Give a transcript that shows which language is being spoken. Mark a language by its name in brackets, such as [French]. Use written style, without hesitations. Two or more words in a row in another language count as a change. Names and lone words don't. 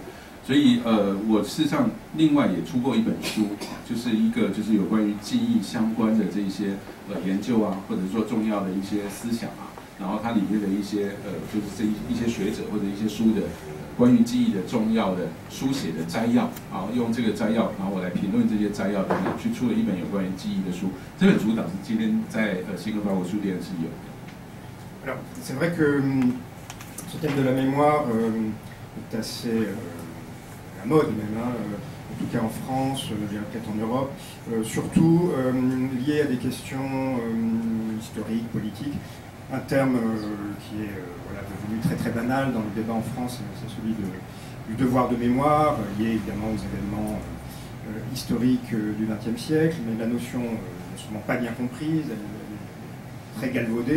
[Chinese] 所以我事实上另外也出过一本书，就是一个就是有关于记忆相关的这些研究啊，或者说重要的一些思想啊，然后它里面的一些就是一些学者或者一些书的关于记忆的重要的书写的摘要，然后用这个摘要，然后我来评论这些摘要等等，去出了一本有关于记忆的书。这本书导致今天在新科法国书店是有的。 [French] Alors, c'est vrai que ce thème de la mémoire est assez la mode même, en tout cas en France, je dirais peut-être en Europe, surtout lié à des questions historiques, politiques. Un terme qui est devenu très très banal dans le débat en France, c'est celui du devoir de mémoire, lié évidemment aux événements historiques du XXe siècle, mais la notion n'est sûrement pas bien comprise, elle est très galvaudée.